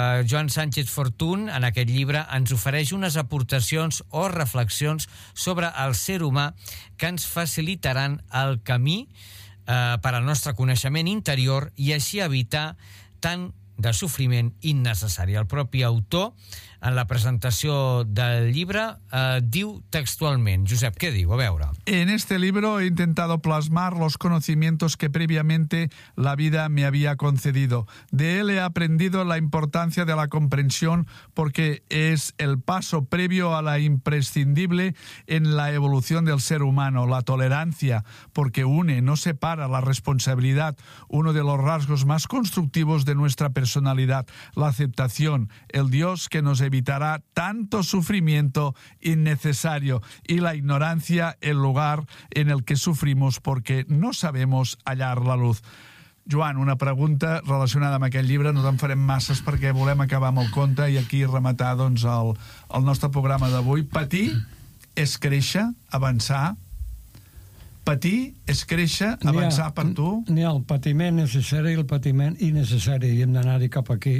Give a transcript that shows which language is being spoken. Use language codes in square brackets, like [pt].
[ca] Joan Sánchez Fortún, en aquest llibre, ens ofereix unes aportacions o reflexions sobre el ser humà que ens facilitaran el camí per al nostre coneixement interior i així evitar tant de sofriment innecessari. El propi autor, en la presentació del llibre, diu textualment. Josep, què diu? A veure. [es] En este libro he intentado plasmar los conocimientos que previamente la vida me había concedido. De él he aprendido la importancia de la comprensión porque es el paso previo a la imprescindible en la evolución del ser humano, la tolerancia, porque une, no separa la responsabilidad, uno de los rasgos más constructivos de nuestra personalidad, la aceptación, el Dios que nos evitará tanto sufrimiento innecesario y la ignorancia, el lugar en el que sufrimos porque no sabemos hallar la luz. [ca] Joan, una pregunta relacionada amb aquest llibre. No en farem masses perquè volem acabar amb el conte i aquí rematar doncs, el nostre programa d'avui. Patir és créixer, avançar. Patir és créixer, avançar per tu. N'hi ha el patiment necessari i el patiment innecessari, i hem d'anar-hi cap aquí.